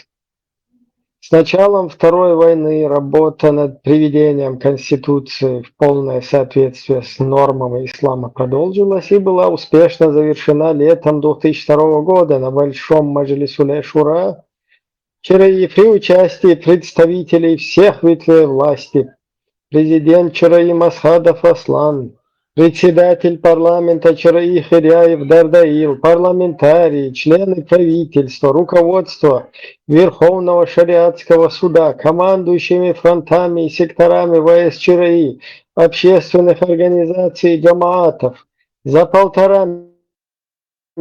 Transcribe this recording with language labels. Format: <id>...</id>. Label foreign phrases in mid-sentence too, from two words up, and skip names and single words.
<ru>С началом Второй войны работа над приведением Конституции в полное соответствие с нормами ислама продолжилась и была успешно завершена летом 2002 года на Большом Маджлисуле Шура при участии представителей всех ветвей власти. Президент Чараи Масхадов Аслан, председатель парламента Чараи Хиряев Дардаил, парламентарии, члены правительства, руководство Верховного шариатского суда, командующими фронтами и секторами ВС Чараи, общественных организаций и джамаатов. За 1,5</ru>